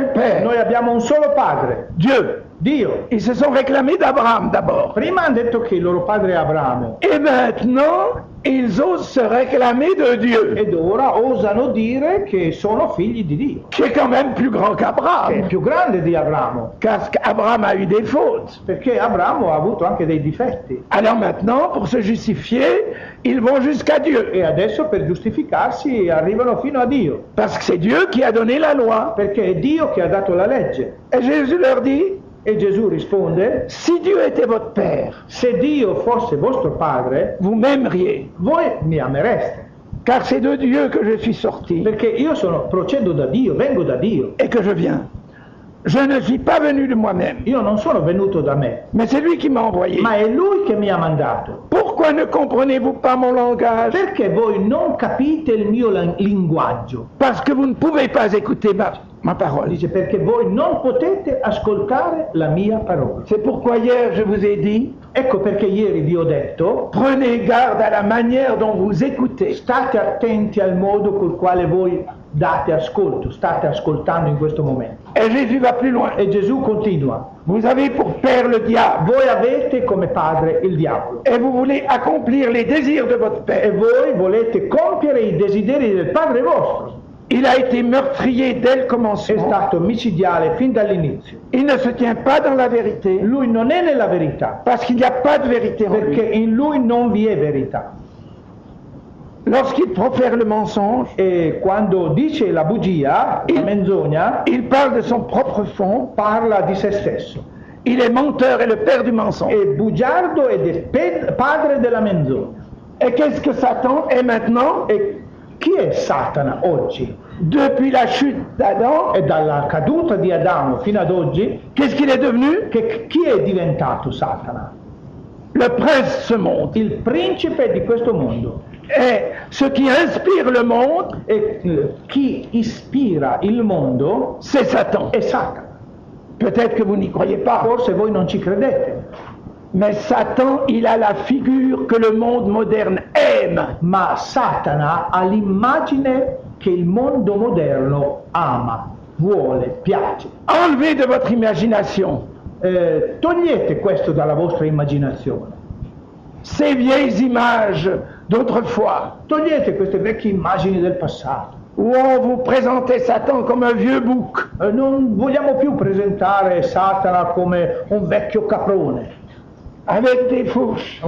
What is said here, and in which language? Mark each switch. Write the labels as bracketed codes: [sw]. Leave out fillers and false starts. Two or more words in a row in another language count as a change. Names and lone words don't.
[it] noi abbiamo un solo padre, [fr] Dieu. [it] Dio. [fr] Ils se sont réclamés d'Abraham d'abord. [it] Prima hanno detto che il loro padre è Abramo [fr] Et maintenant, ils osent se réclamer de Dieu, [it] ed ora osano dire che sono figli di Dio, [fr] qui est quand même plus grand [it] che è [fr] qu'Abraham, [it] più grande di Abramo, [fr] car Abraham a eu des fautes. [it] perché Abramo ha avuto anche dei difetti. [fr] Alors maintenant, pour se justifier, ils vont jusqu'à Dieu, [it] E adesso per giustificarsi arrivano fino a Dio, [fr] parce que c'est Dieu qui a donné la loi. [it] perché è Dio che ha dato la legge. [fr] Et Jésus leur dit, [it] E Gesù risponde: [fr] si Dieu était votre Père, [it] se Dio fosse vostro padre, [fr] vous m'aimeriez, [it] voi mi amereste, [fr] car c'est de Dieu que je suis sorti [it] perché io procedo da Dio, vengo da Dio. [fr] et que je viens. Je ne suis pas venu de moi-même, [it] Io non sono venuto da me, [fr] mais c'est lui qui m'a envoyé. [it] ma è Lui che mi ha mandato. [fr] Pourquoi ne comprenez-vous pas mon langage? [it] Perché voi non capite il mio linguaggio? [fr] Parce que vous ne pouvez pas écouter ma parole. [it] Dice perché voi non potete ascoltare la mia parola. [fr] C'est pourquoi hier je vous ai dit, [it] Ecco perché ieri vi ho detto: [fr] prenez garde à la manière dont vous écoutez. [it] state attenti al modo col quale voi date ascolto, state ascoltando in questo momento. [fr] Et Jésus va plus loin. [it] E Gesù continua: [fr] Vous avez pour père le diable [it] voi avete come padre il diavolo [fr] et vous voulez accomplir les désirs de votre [it] e [fr] père. [it] voi volete compiere i desideri del padre vostro. [fr] Il a été meurtrier dès le [it] È [fr] commencement. [it] stato micidiale fin dall'inizio. [fr] Il ne se tient pas dans la vérité [it] Lui non è nella verità, [fr] parce qu'il n'y a pas de vérité en [it] perché [fr] lui. [it] in lui non vi è verità. [fr] Lorsqu'il profère le mensonge, [it] E quando dice la bugia, la menzogna, [fr] il parle de son propre fond. [it] parla di se stesso. [fr] Il est menteur et le père du mensonge. [it] È bugiardo ed è padre della menzogna. [fr] Et qu'est-ce que Satan est maintenant? [it] E chi è Satana oggi? [fr] Depuis la chute d'Adam, [it] E dalla caduta di Adamo fino ad oggi, [fr] qu'est-ce qu'il est devenu? [it] chi è diventato Satana? [fr] Le prince de ce monde. [it] Il principe di questo mondo. [fr] Et ce qui inspire le monde, [it] E chi ispira il mondo [fr] c'est Satan. [it] è Satana. [fr] Peut-être que vous n'y croyez pas, [it] Forse voi non ci credete, [fr] mais Satan, il a la figure que le monde moderne aime. [it] ma Satana ha l'immagine che il mondo moderno ama, vuole, piace. [fr] Enlevez de votre imagination [it] Togliete questo dalla vostra immaginazione. [fr] ces vieilles images d'autrefois, [it] Togliete queste vecchie immagini del passato. [fr] où on vous présentait Satan comme un vieux bouc, [it] Non vogliamo più presentare Satana come un vecchio caprone, [fr] avec des fourches,